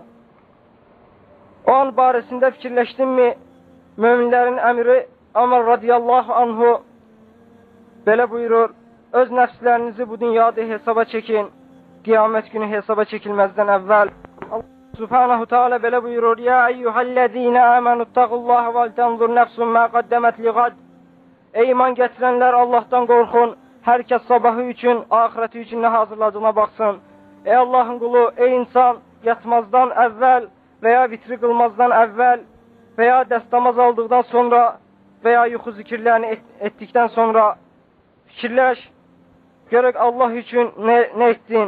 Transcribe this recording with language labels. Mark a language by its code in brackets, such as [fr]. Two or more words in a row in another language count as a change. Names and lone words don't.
[az] O an barəsində fikirləşdinmi? Möminlərin əmiri Ömər [ar] رضي الله عنه [az] belə buyurur: öz nəfslərinizi bu dünyada hesaba çəkin, qiyamət günü hesaba çəkilməzdən əvvəl. Allah [ar] سبحانه تعالى [az] belə buyurur: [ar] يا أيها الذين آمنوا اتقوا الله ولتنظر نفس ما قدمت لغد. [az] Ey iman gətirənlər, Allahdan qorxun. Hər kəs sabahı üçün, axirəti üçün nə hazırladığına baxsın. Ey Allahın qulu, ey insan, yatmazdan əvvəl və ya vitri qılmazdan əvvəl və ya dəstəmaz aldıqdan sonra və ya yuxu zikirlərini etdikdən sonra fikirləş, görək Allah üçün nə etdin?